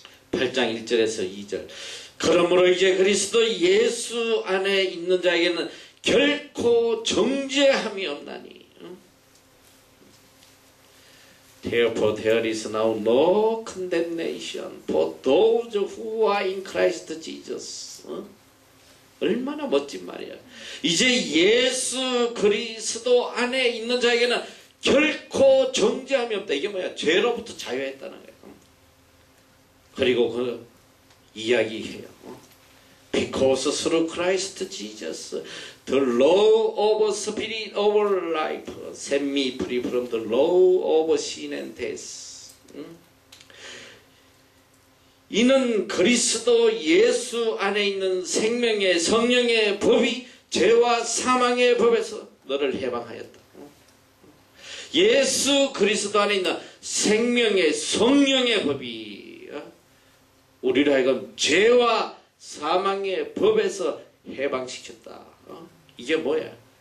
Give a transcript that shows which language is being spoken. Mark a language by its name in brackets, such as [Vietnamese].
[Korean] 8장 1절에서 2절 그러므로 이제 그리스도 예수 안에 있는 자에게는 결코 정죄함이 없나니 [English] Therefore there is now no condemnation for those who are in Christ Jesus. [Korean] 얼마나 멋진 말이야. 이제 예수 그리스도 안에 있는 자에게는 결코 정죄함이 없다. 이게 뭐야? 죄로부터 자유했다는 거야. 그리고 그 이야기해요. [English] Because through Christ Jesus, the law of spirit of life set me free from the law of sin and death. [Korean] 이는 그리스도 예수 안에 있는 생명의 성령의 법이 죄와 사망의 법에서 너를 해방하였다. 예수 그리스도 안에 있는 생명의 성령의 법이 우리를 하여금 죄와 사망의 법에서 해방시켰다. 이게 뭐야?